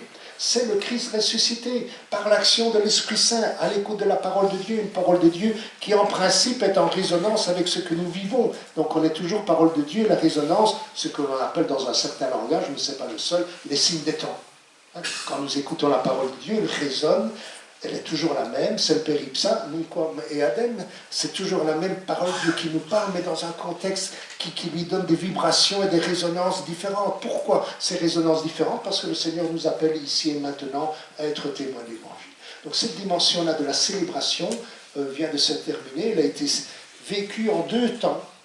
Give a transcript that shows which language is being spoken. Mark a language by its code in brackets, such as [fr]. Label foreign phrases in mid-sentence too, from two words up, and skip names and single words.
[fr] C'est le Christ ressuscité, par l'action de l'Esprit Saint, à l'écoute de la parole de Dieu, une parole de Dieu qui en principe est en résonance avec ce que nous vivons. Donc on est toujours parole de Dieu, la résonance, ce que l'on appelle dans un certain langage, mais ce n'est pas le seul, les signes des temps. Quand nous écoutons la parole de Dieu, elle résonne, elle est toujours la même, c'est le péripsa, [la] nunquam et adem, [fr] c'est toujours la même parole de Dieu qui nous parle, mais dans un contexte qui lui donne des vibrations et des résonances différentes. Pourquoi ces résonances différentes? Parce que le Seigneur nous appelle ici et maintenant à être témoins de l'Évangile. Donc cette dimension-là de la célébration vient de se terminer, elle a été vécue en 2 temps.